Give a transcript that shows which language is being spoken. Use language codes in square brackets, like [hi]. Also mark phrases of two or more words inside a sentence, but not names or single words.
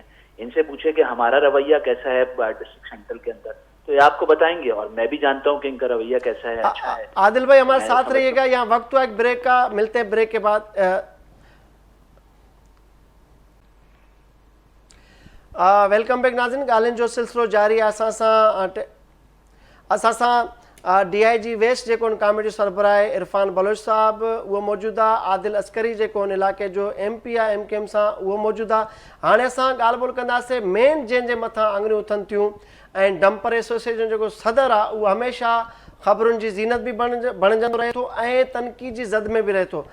[ur] ان سے پوچھے کہ ہمارا رویہ کیسا ہے ڈسٹرکٹ سینٹرل کے اندر, تو یہ آپ کو بتائیں گے, اور میں بھی جانتا ہوں کہ ان کا رویہ کیسا ہے, اچھا ہے. عادل بھائی ہمارے ساتھ رہیے گا, یہاں وقت ہوا ایک بریک کا, ملتے ہیں بریک کے بعد. ویلکم بیک ناظرین, [sd] ॻाल्हियुनि जो सिलसिलो जारी आहे. असां सां DIG वेस्ट जेको हुन कॉमेडी सरबराह आहे इरफान बलोच साहब उहो मौजूदु आहे, आदिल अस्करी जेको हुन इलाइक़े जो MP आहे MKM सां उहो मौजूदु आहे. हाणे असां ॻाल्हि ॿोल कंदासीं मेन जंहिंजे मथां आङुरियूं उथनि थियूं, ऐं डंपर एसोसिएशन जेको सदर आहे उहो हमेशह ख़बरुनि जी ज़ीनत बि बणिजंदो रहे थो ऐं तनक़ीद जी ज़द में बि रहे थो.